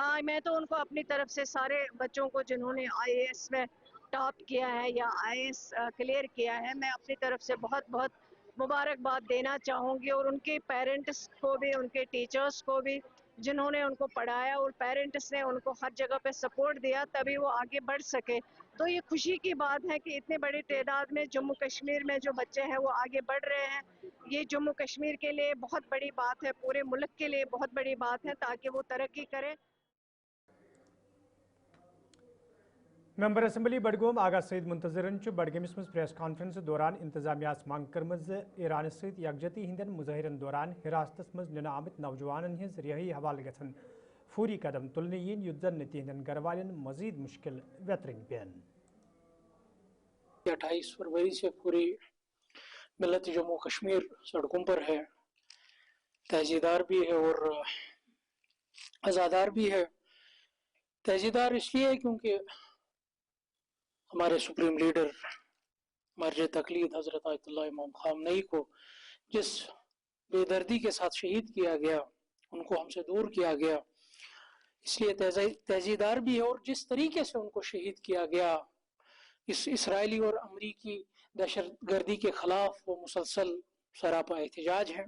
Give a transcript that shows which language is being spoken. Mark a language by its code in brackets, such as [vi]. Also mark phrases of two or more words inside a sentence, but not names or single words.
[ur] میں تو ان کو اپنی طرف سے سارے بچوں کو جنہوں نے IAS میں ٹاپ کیا ہے یا IAS کلیئر کیا ہے، میں اپنی طرف سے بہت بہت مبارکباد دینا چاہوں گی، اور ان کے پیرنٹس کو بھی، ان کے ٹیچرز کو بھی جنہوں نے ان کو پڑھایا، اور پیرنٹس نے ان کو ہر جگہ پہ سپورٹ دیا تبھی وہ آگے بڑھ سکے. تو یہ خوشی کی بات ہے کہ اتنے بڑی تعداد میں جموں کشمیر میں جو بچے ہیں وہ آگے بڑھ رہے ہیں. یہ جموں کشمیر کے لیے بہت بڑی بات ہے، پورے ملک کے لیے بہت بڑی بات ہے تاکہ وہ ترقی کرے. [ks] ممبر اسمبلی بڈگوم آغا سید منتظرن بڈگمس مز [en] press conference [ks] دوران انتظامیہ منگ کرمز ایران ست یکجہتی ہندین مظاہرن دوران حراستس مز ننہ آمت نوجوانن ہز رہائی حوالہ گھن فوری قدم تلنہ ین یت زن تہندین گھر والن مزید مشکل ویترنگ پین. [ur] 28 فروری سے پوری ملت جموں کشمیر سڑکوں پر ہے، تہذیدار بھی ہے اور ازادار بھی ہے. تہذیدار اس لیے کیونکہ ہمارے سپریم لیڈر مرجع تقلید حضرت آیت اللہ امام خامنئی کو جس بیدردی کے ساتھ شہید کیا گیا، ان کو ہم سے دور کیا گیا، اس لیے تہذیدار بھی ہے. اور جس طریقے سے ان کو شہید کیا گیا، اس اسرائیلی اور امریکی دہشتگردی کے خلاف وہ مسلسل سراپا احتجاج ہے.